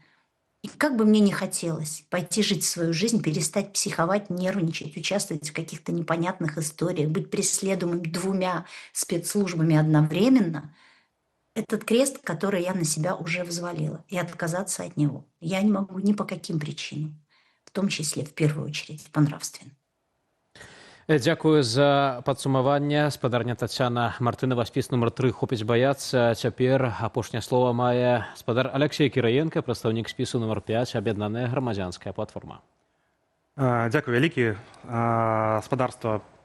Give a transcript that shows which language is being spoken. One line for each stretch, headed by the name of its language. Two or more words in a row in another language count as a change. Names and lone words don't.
Russian: И как бы мне ни хотелось пойти жить свою жизнь, перестать психовать, нервничать, участвовать в каких-то непонятных историях, быть преследуемым 2 спецслужбами одновременно, этот крест, который я на себя уже взвалила, и отказаться от него я не могу ни по каким причинам. В том числе, в первую очередь, по-нравственным.
Belarusian: Дзякую за падсумаванне. Спадарня Таццяна Мартынова, спіс нумар 3. Хопіць баяцца. Цяпер апошняе слова мае спадар Алексей Кіраенка, прадстаўнік спісу нумар 5, аб'яднаная грамадзянская платформа. Дзякуй вялікі, спадарства.